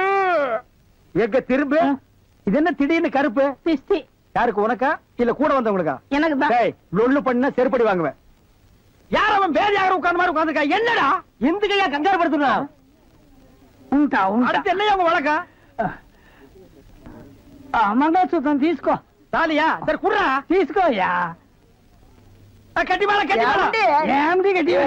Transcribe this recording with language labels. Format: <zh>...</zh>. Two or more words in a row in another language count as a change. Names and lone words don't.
<ta>எங்க திரும்ப இது என்ன திடீர்னு கருப்பு? சிஸ்தி. யாருக்கு, உனக்கா இல்ல கூட வந்தவங்களுக்கா? எனக்கு தான். லொல்லு பண்ண செருப்படி வாங்குவேன். யார் அவன் பேர் யாரும் உட்கார்ந்த மாதிரி உட்கார்ந்துருக்கா? என்னடா இந்த கையா கங்காரு படுத்துனா? அடுத்து என்னையா உங்க வழக்கா?</ta> <te>మంగళసూత్రం తీసుకో. తాలియా సరే కుర్రా తీసుకోయా. కట్టి మేళ కట్టి మేళ ఏమిటి కట్టి మేళ?</te>